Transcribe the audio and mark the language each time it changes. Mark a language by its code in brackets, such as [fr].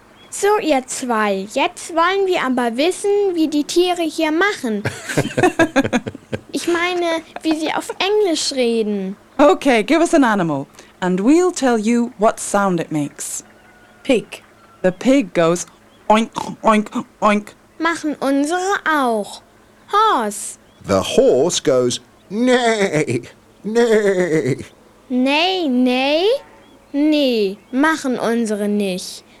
[de] So, ihr zwei, jetzt wollen wir aber wissen, wie die Tiere hier machen. Ich meine, wie sie auf Englisch reden. [en] Okay, give us an animal, and we'll tell you what sound it makes. Pig. The pig goes oink, oink, oink. [de] Machen unsere auch. Horse. [en] The horse goes neigh, neigh. Neigh, neigh? [de] Nee, machen unsere nicht.